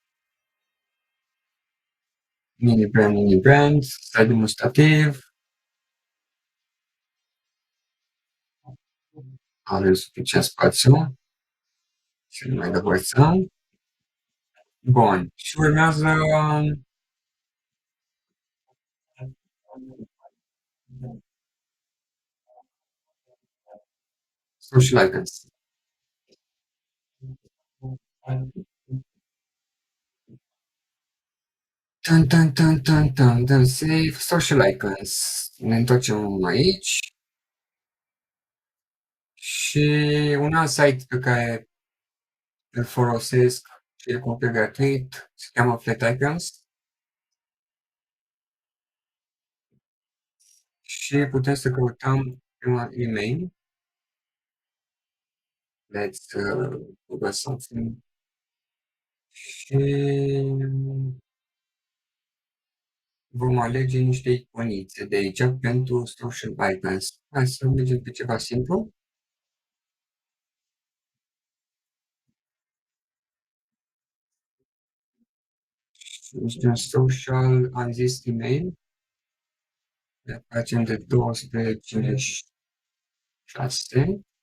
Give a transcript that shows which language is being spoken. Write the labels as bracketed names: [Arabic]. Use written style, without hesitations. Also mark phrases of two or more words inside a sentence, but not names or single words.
[English] Mini brand, [Romanian] stai demonstrativ, avem suficient spațiu și nu mai depărtăm. Bun. Și urmează [English] social icons. Tan, tan, tan, tan, tan, [Romanian] dăm save, [English] social icons. [Romanian] Ne întoarcem aici și un alt site pe care îl folosesc și e complet gratuit, se cheamă Flat Icons și putem să căutăm prima email. [English] Let's Google something [Romanian] și vom alege niște iconițe de aici pentru [English] social icons. [Romanian] Hai să mergem pe ceva simplu. Mergem social, am zis email, le facem de 256.